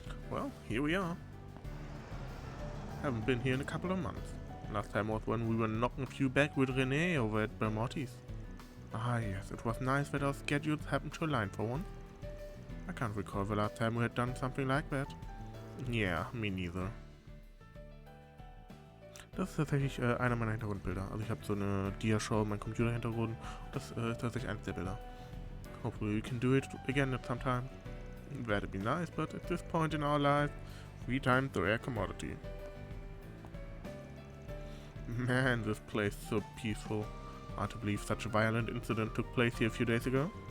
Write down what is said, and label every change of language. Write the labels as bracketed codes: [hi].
[en] Well, here we are. Haven't been here in a couple of months. Last time was when we were knocking a few back with Renee over at Belmotti's. Ah yes, it was nice that our schedules happened to align for one. I can't recall the last time we had done something like that. Yeah, me neither. [de] Das ist tatsächlich einer meiner Hintergrundbilder. Also ich habe so eine Dia-Show in meinem Computerhintergrund. Das ist tatsächlich eins der Bilder. [en] Hopefully we can do it again at some time. That'd be nice, but at this point in our life, free time's a rare commodity. Man, this place is so peaceful. Hard to believe such a violent incident took place here a few days ago.